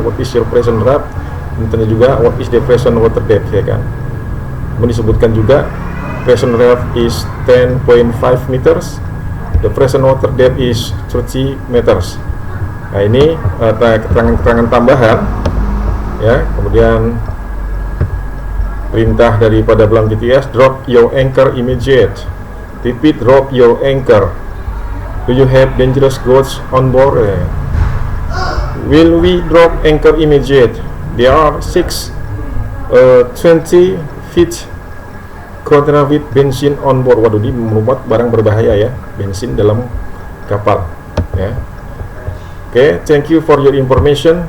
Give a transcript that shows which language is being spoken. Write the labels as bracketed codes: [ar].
[en] What is your present draft? [id] Tanya juga [en] what is the present water depth, [id] ya kan. Kemudian disebutkan juga [en] present draft is 10.5 meters. The present water depth is 30 meters. [id] Nah, ini keterangan tambahan, ya. Kemudian perintah daripada [en] belawan VTS, drop your anchor immediate. Repeat, drop your anchor. Do you have dangerous goods on board? Will we drop anchor immediate? There are 20 feet container with benzene on board. [id] Waduh, ini memuat barang berbahaya ya, bensin dalam kapal ya. [en] Oke, thank you for your information.